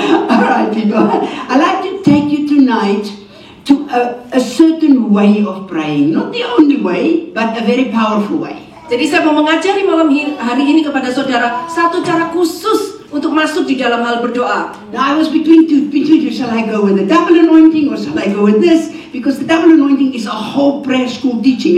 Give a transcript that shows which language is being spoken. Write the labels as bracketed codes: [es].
[en] Alright people, I'd like to take you tonight to a certain way of praying. Not the only way, but a very powerful way. [id] Jadi saya mau mengajari hari ini kepada saudara satu cara khusus untuk masuk di dalam hal berdoa. [en] Now I was between two. Shall I go with the double anointing or shall I go with this? Because the double anointing is a whole prayer school teaching.